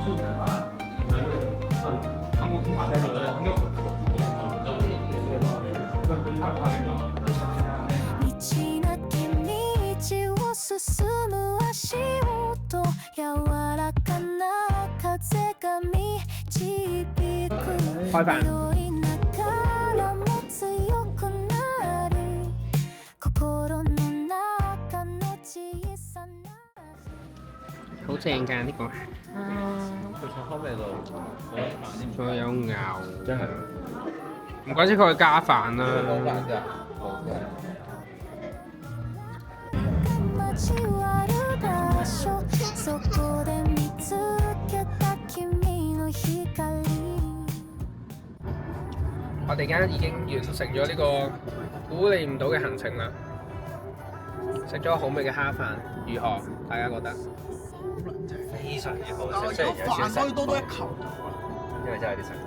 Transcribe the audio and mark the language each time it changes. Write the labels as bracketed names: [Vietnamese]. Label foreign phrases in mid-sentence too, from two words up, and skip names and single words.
[Japanese] 道なき道を進む足音柔らかな風が導く [Cantonese] 開飯。 [Japanese] 迷いながらも強くなる心の中の小さな [Cantonese] 好正㗎呢個，佢菜香味道，仲有牛，真係唔怪之佢加飯啦。 [Japanese] 交わる場所そこで見つけた君の光 [Cantonese] 我哋而家已經完成咗呢個估你唔到嘅行程啦，食咗好味嘅蝦飯，如何？大家覺得？非常之好但係食，如果飯可以多多一球，因為真係啲食。